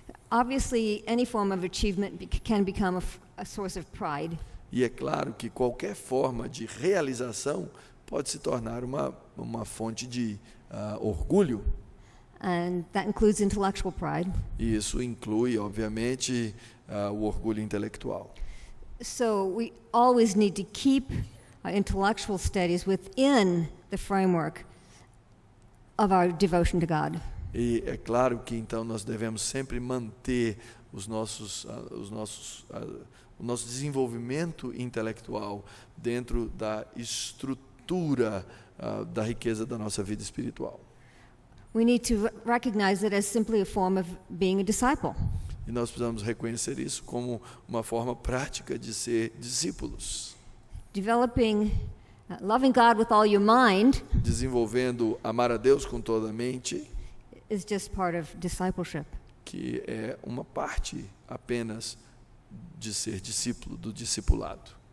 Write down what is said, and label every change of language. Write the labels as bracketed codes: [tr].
[en] Obviously, any form of achievement can become a source of pride. [pt] E é claro que qualquer forma de realização pode se tornar uma fonte de orgulho. [en] And that includes intellectual pride. [pt] E isso inclui, obviamente, o orgulho intelectual. [en] So we always need to keep our intellectual studies within the framework of our devotion to God. [pt] E é claro que então nós devemos sempre manter o nosso desenvolvimento intelectual dentro da estrutura da riqueza da nossa vida espiritual. [en] We need to recognize it as simply a form of being a disciple. [pt] E nós precisamos reconhecer isso como uma forma prática de ser discípulos. [en] Developing, loving God with all your mind [pt] Desenvolvendo amar a Deus com toda a mente, [en] is just part of discipleship. [pt] que é uma parte apenas de ser discípulo, do discipulado.